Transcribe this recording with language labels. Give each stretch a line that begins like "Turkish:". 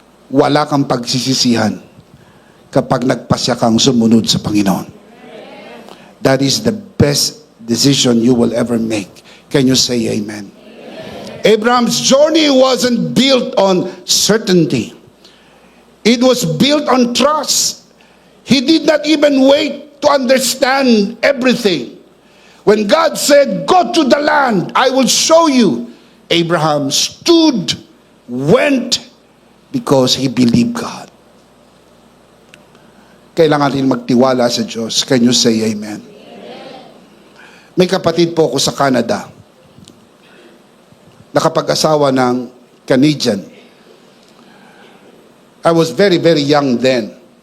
Filipino: Wala kang pagsisisihan kapag nagpasya kang sumunod sa Panginoon.
English: That is the best decision you will ever make. Can you say amen? Abraham's journey wasn't built on certainty. It was built on trust. He did not even wait to understand everything. When God said, go to the land, I will show you, Abraham stood, went, because he believed God.
Filipino: Kailangan din magtiwala sa Diyos.
English: Can you say amen?
Filipino: May kapatid po ako sa Canada. Nakapag-asawa ng Canadian.
English: I was very, very young then.